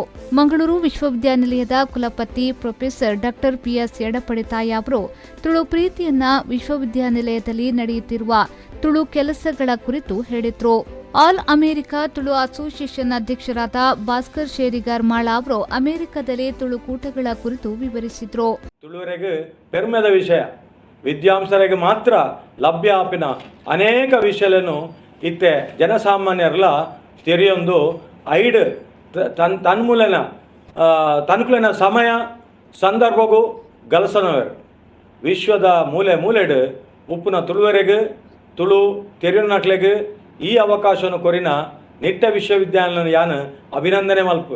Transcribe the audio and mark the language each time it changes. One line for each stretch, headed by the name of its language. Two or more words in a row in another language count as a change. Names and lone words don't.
Kannada: ಮಂಗಳೂರು ವಿಶ್ವವಿದ್ಯಾನಿಲಯದ ಕುಲಪತಿ ಪ್ರೊಫೆಸರ್ ಡಾಕ್ಟರ್ ಪಿಎಸ್ ಎಡಪಡಿತಾಯ ಅವರು ತುಳು ಪ್ರೀತಿಯನ್ನ ವಿಶ್ವವಿದ್ಯಾನಿಲಯದಲ್ಲಿ ನಡೆಯುತ್ತಿರುವ ತುಳು ಕೆಲಸಗಳ ಕುರಿತು ಹೇಳಿದ್ರು. ಆಲ್ ಅಮೆರಿಕಾ ತುಳು ಅಸೋಸಿಯೇಷನ್ ಅಧ್ಯಕ್ಷರಾದ ಭಾಸ್ಕರ್ ಶೇರಿಗಾರ್ ಮಾಳ ಅವರು ಅಮೆರಿಕದಲ್ಲಿ ತುಳುಕೂಟಗಳ ಕುರಿತು ವಿವರಿಸಿದ್ರು.
Tulu: ತುಳುವರೆಗೆ ಪೆರ್ಮೆದ ವಿಷಯ ವಿದ್ಯಾಂಸರಿಗೆ ಮಾತ್ರ ಲಭ್ಯ ಆಪಿನ ಅನೇಕ ವಿಷಯಗಳನ್ನು ಇತ್ತೆ ಜನಸಾಮಾನ್ಯರಲ್ಲ ತೆರೆಯೊಂದು ಐಡ್ ತನ್ಕುಲಿನ ಸಮಯ ಸಂದರ್ಭಗೂ ಗಲಸನವರು ವಿಶ್ವದ ಮೂಲೆ ಮೂಲೆಡು ಉಪ್ಪುನ ತುಳುವರೆಗೆ ತುಳು ತೆರೆಯುನಕ್ಲೆಗೆ ಈ ಅವಕಾಶವನ್ನು ಕೊರಿನ ನಿಟ್ಟೆ ವಿಶ್ವವಿದ್ಯಾಲಯ ಯಾನು ಅಭಿನಂದನೆ ಮಲ್ಪುವೆ.